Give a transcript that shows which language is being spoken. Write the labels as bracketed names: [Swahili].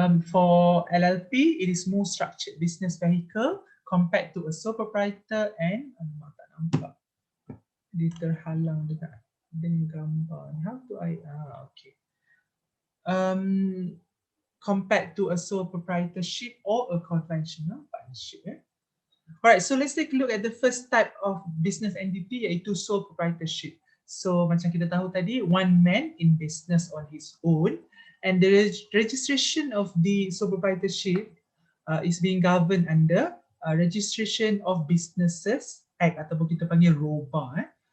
[English] For LLP, it is more structured business vehicle compared to a sole proprietor and [Malay] tak nampak. Dia terhalang dekat dengan gambar. [English] How do I okay. Compared to a sole proprietorship or a conventional partnership. Alright, so let's take a look at the first type of business entity, iaitu sole proprietorship. So [Malay] macam kita tahu tadi, [English] one man in business on his own, and the registration of the sole proprietorship is being governed under Registration of Businesses Act [Malay] ataupun kita panggil [English] ROBA.